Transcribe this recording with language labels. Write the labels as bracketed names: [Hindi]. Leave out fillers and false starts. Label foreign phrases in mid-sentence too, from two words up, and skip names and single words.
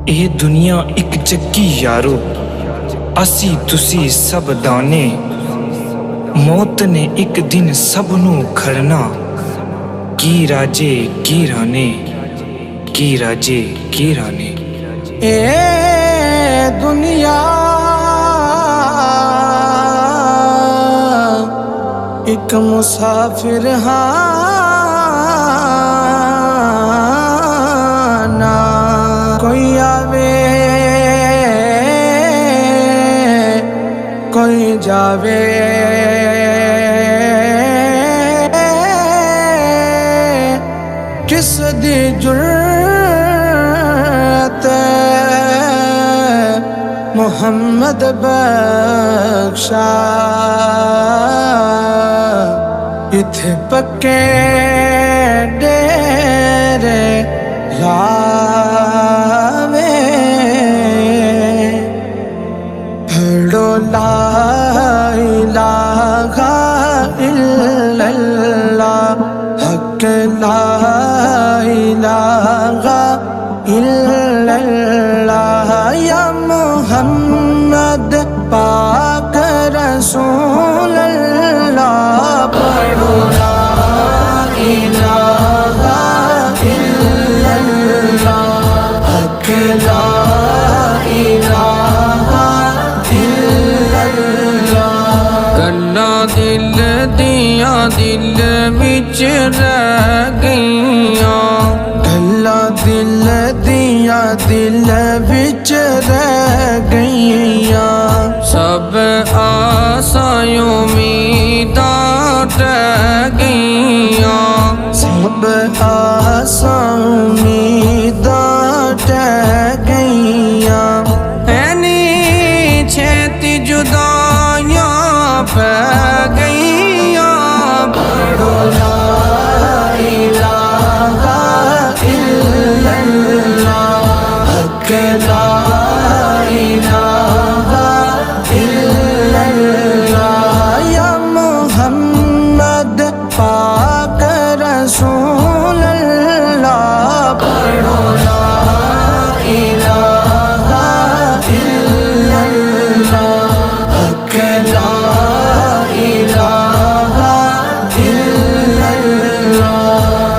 [Punjabi] ਇਹ ਦੁਨੀਆ ਇੱਕ ਚੱਕੀ ਯਾਰੋ, ਅਸੀਂ ਤੁਸੀਂ ਸਭ ਦਾਨੇ। ਮੌਤ ਨੇ ਇੱਕ ਦਿਨ ਸਭ ਨੂੰ ਖੜਨਾ, ਕੀ ਰਾਜੇ ਕੀ ਰਾਣੇ, ਕੀ ਰਾਜੇ ਕੀ ਰਾਣੇ। اے دنیا ایک مسافر ہانا، کوئی آوے کوئی جاوے، کس دی جرت محمد بخشا، اتھے پکے ڈیرے لاوے، [Arabic] پڑھو لا الہ الا اللہ، حق لا الہ الا اللہ، یا محمد پاک رسول اللہ، پڑھو لا الہ الا اللہ، حق لا الہ الا اللہ۔ [Punjabi] گلاں دل دیاں دل وچ رہ گئیاں، گلاں دل دیاں دل وچ رہ گئیاں، سب آساں امیداں رہ گئیاں، سب آساں امیداں رہ گئیاں، اینی چھیتی جدائیاں پہ گئیاں، [Arabic] پڑھو لا الہ الا اللہ، حق لا الہ الا اللہ، یا محمد پاک رسول اللہ، پڑھو لا الہ الا اللہ، حق لا الہ الا اللہ۔